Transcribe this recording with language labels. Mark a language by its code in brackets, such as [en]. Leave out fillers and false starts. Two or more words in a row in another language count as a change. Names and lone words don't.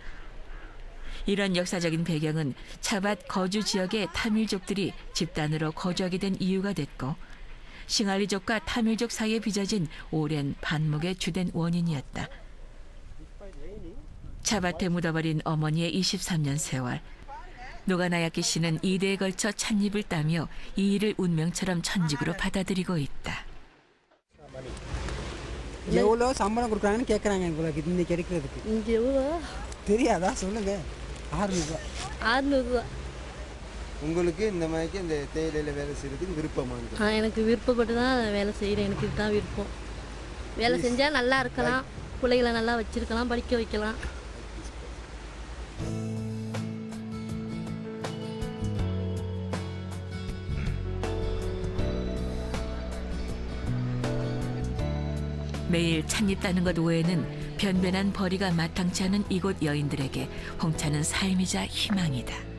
[ko] 이런 역사적인 배경은 차밭 거주 지역의 타밀족들이 집단으로 거주하게 된 이유가 됐고 싱할리족과 타밀족 사이에 빚어진 오랜 반목의 주된 원인이었다. 차밭에 묻어버린 어머니의 23년 세월. 노가나야키 씨는 2대에 걸쳐 찻잎을 따며 이 일을 운명처럼 천직으로 받아들이고 있다. [ta] எவ்வளோ சம்பளம் கொடுக்குறாங்கன்னு கேட்குறாங்க எங்களுக்கு இன்னைக்கு எடுக்கிறதுக்கு இங்கே எவ்வளோ தெரியாதா சொல்லுங்க 600 600 உங்களுக்கு இந்த மாதிரிக்கு இந்த தேயிலையில் வேலை செய்கிறதுக்கு விருப்பமானது? எனக்கு விருப்பப்பட்டு தான் வேலை செய்கிறேன். எனக்கு இதுதான் விருப்பம். வேலை செஞ்சால் நல்லா இருக்கலாம், பிள்ளைகளை நல்லா வச்சிருக்கலாம், படிக்க வைக்கலாம். [ko] 매일 찻잎 따는 것 외에는 변변한 벌이가 마땅치 않은 이곳 여인들에게 홍차는 삶이자 희망이다.